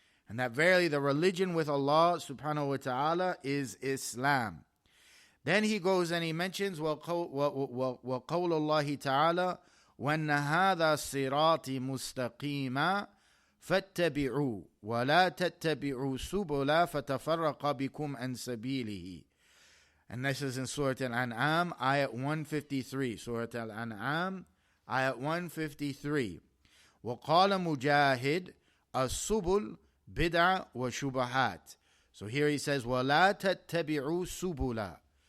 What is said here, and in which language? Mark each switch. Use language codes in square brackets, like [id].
[en] And that verily the religion with Allah subhanahu wa ta'ala is Islam. Then he goes and he mentions [ar] وَقَوْلُ اللَّهِ تَعَالَى وَأَنَّ هَذَا صِرَاطِ مُسْتَقِيمًا فَاتَّبِعُوا وَلَا تَتَّبِعُوا سُبُلًا فَتَفَرَّقَ بِكُمْ عَنْ سَبِيلِهِ. [en] And this is in Surah Al-An'am, ayat 153. Surah Al-An'am, ayat 153. [ar] وَقَالَ مُجَاهِدْ السُّبُلْ بِدْعَ وَشُبَهَاتٍ. [en] So here he says, [ar] وَلَا تَتَّبِعُوا سُبُلًا.